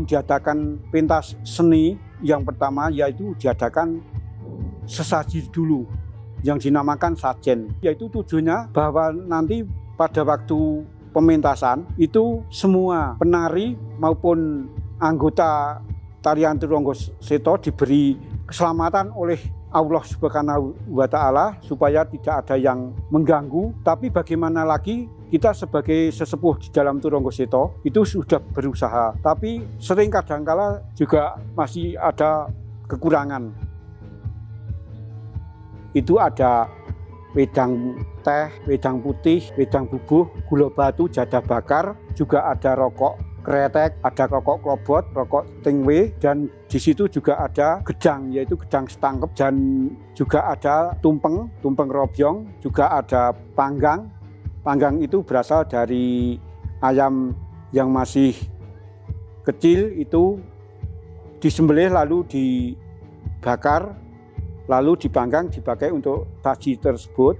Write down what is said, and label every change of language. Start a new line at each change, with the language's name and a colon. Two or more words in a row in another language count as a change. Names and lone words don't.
Indonesian: diadakan pentas seni yang pertama yaitu diadakan sesaji dulu yang dinamakan sajen, yaitu tujuannya bahwa nanti pada waktu pementasan itu semua penari maupun anggota tarian Turonggo Seto diberi keselamatan oleh
Arabic: الله سبحانه وتعالى
Indonesian: supaya tidak ada yang mengganggu. Tapi bagaimana lagi kita sebagai sesepuh di dalam Turonggo Seto itu sudah berusaha, tapi sering kadangkala juga masih ada kekurangan. Itu ada wedang teh, wedang putih, wedang bubuh, gula batu, jadah bakar, juga ada rokok kretek, ada rokok klobot, rokok tingwe, dan di situ juga ada gedang, yaitu gedang setangkep, dan juga ada tumpeng robyong, juga ada panggang. Panggang itu berasal dari ayam yang masih kecil, itu disembelih lalu dibakar, lalu dipanggang dipakai untuk saji tersebut.